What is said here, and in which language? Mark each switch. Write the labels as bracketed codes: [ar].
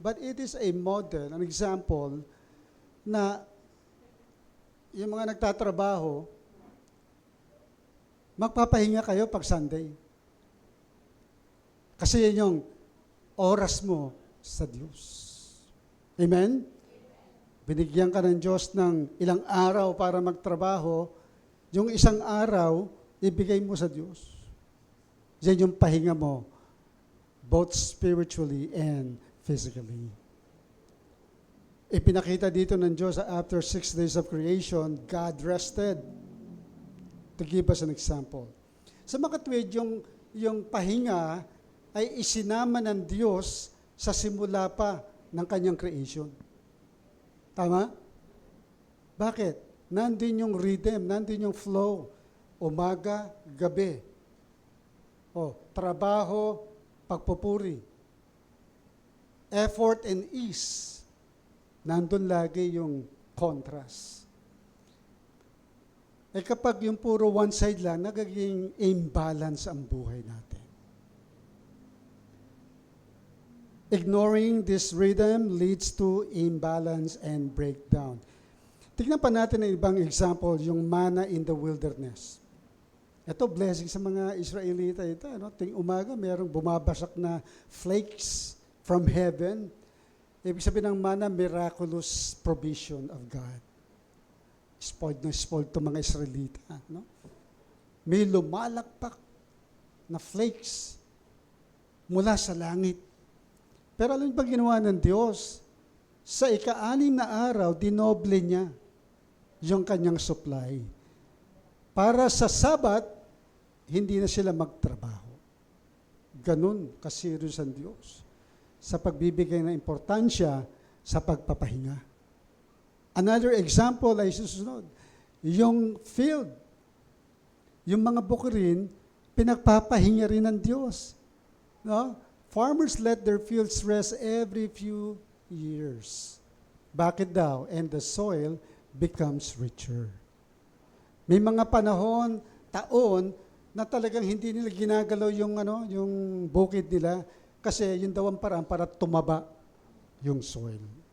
[en] But it is a model, an example, [tl] na yung mga nagtatrabaho, magpapahinga kayo pag Sunday. Kasi yan yung oras mo sa Diyos. Amen? Binigyan ka ng Diyos ng ilang araw para magtrabaho, yung isang araw, ibigay mo sa Diyos. Yan yung pahinga mo, [en] both spiritually and physically. [tl] Ipinakita dito ng Diyos [en] after 6 days of creation, God rested. To give us an example. [tl] Sa makatwid, yung pahinga ay isinama ng Diyos sa simula pa ng kanyang creation. Tama? Bakit? Nandun yung rhythm, nandun yung flow. Umaga, gabi. Trabaho, pagpupuri. [en] Effort and ease. [tl] Nandun lagi yung [en] contrast. [tl] Kapag yung puro one side lang, nagiging imbalance ang buhay natin. [en] Ignoring this rhythm leads to imbalance and breakdown. [tl] Tignan pa natin ang ibang example, yung manna [en] in the wilderness. [tl] Ito, blessing sa mga Israelita ito. Ting umaga, mayroong bumabasak na flakes from heaven. Ibig sabihin ng [en] manna, miraculous provision of God. [tl] Spoiled na spoiled itong mga Israelita. May lumalakpak na flakes mula sa langit. Pero alam niyo ba ginawa ng Diyos? Sa ika-6 na araw, dinoble niya yung kanyang supply. Para sa Sabat, hindi na sila magtrabaho. Ganun ka-serious ang Diyos sa pagbibigay ng importansya sa pagpapahinga. Another example ay susunod. Yung field, yung mga bukirin, pinagpapahinga rin ng Diyos. No? [en] Farmers let their fields rest every few years. Bakit daw? And the soil becomes richer. [tl] May mga panahon, taon, na talagang hindi nila ginagalaw yung bukid nila kasi yun daw ang paraan para tumaba yung soil.